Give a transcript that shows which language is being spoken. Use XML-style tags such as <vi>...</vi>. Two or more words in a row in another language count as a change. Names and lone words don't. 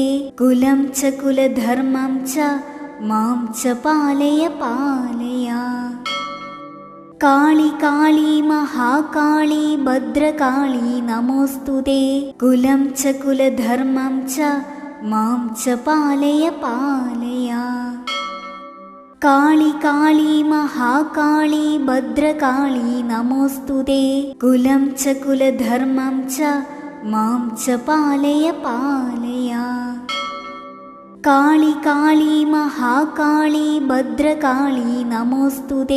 <sa>कुलं च कुलधर्मं च मां च पालय पालय। काली काली महाकाली भद्रकाली नमोऽस्तुते। कुलं च कुलधर्मं च मां च पालय पालय। കാളി കാളി മഹാകാളി ഭദ്രകാളി നമോസ്തുതേ. കുലം ച കുലധർമ്മം ച മാം ച പാലയ പാലയ. കാളി കാളി മഹാകാളി ഭദ്രകാളി നമോസ്തുതേ.</sa>